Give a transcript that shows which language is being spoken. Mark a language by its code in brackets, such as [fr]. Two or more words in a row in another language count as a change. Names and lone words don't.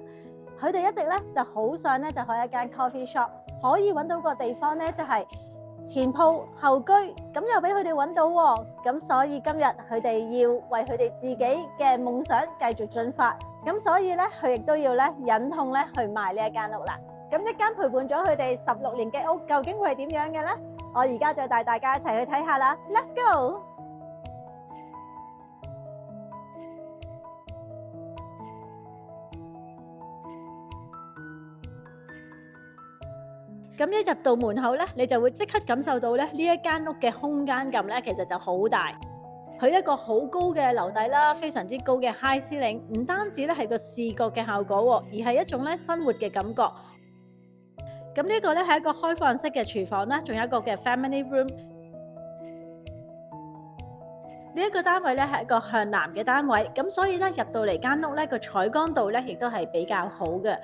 [yue] 佢哋一直咧就好想咧就開一間 [en] coffee shop， [yue] 可以揾到個地方咧就係前鋪後居，咁又俾佢哋揾到喎。咁所以今日佢哋要為佢哋自己嘅夢想繼續進發，咁所以咧佢亦都要咧忍痛咧去賣呢一間屋啦。咁一間陪伴咗佢哋16年嘅屋，究竟會係點樣嘅咧？我而家就帶大家一齊去睇下啦。 [en] Let's go！ [yue] 咁一入到門口咧，你就會即刻感受到咧呢一間屋嘅空間感咧，其實就好大。佢一個好高嘅樓底啦，非常之高嘅 [en] high ceiling， [yue] 唔單止咧係個視覺嘅效果，而係一種咧生活嘅感覺。咁呢個咧係一個開放式嘅廚房啦，仲有一個嘅 [en] family room。 [yue] 呢一個單位咧係一個向南嘅單位，咁所以咧入到嚟間屋咧個採光度咧亦都係比較好嘅。